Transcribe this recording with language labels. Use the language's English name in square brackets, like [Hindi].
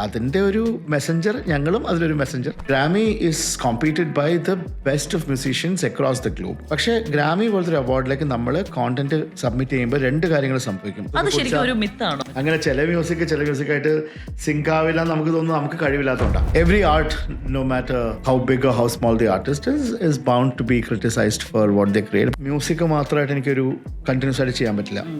[Malayalam] അതിന്റെ ഒരു മെസ്സഞ്ചർ, ഞങ്ങളും അതിലൊരു Messenger. [English] Grammy is competed by the best of musicians across the globe. [Malayalam] പക്ഷേ ഗ്രാമി പോലത്തെ ഒരു അവാർഡിലേക്ക് നമ്മൾ കോണ്ടന്റ് സബ്മിറ്റ് ചെയ്യുമ്പോൾ 2 കാര്യങ്ങൾ സംഭവിക്കും. അത് ശരിക്കും ഒരു മിത്താണ്. അങ്ങനെ ചില മ്യൂസിക്കായിട്ട് സിങ്ക് ആവില്ല നമുക്ക് തോന്നുന്നു, നമുക്ക് കഴിവില്ലാത്തതുകൊണ്ടാണ്. [English] Every art, no matter how big or how small the artist is bound to be criticized for what they create. [Malayalam] Music മാത്രമായിട്ട് എനിക്കൊരു കണ്ടിന്യൂസ് ആയിട്ട് ചെയ്യാൻ പറ്റില്ല.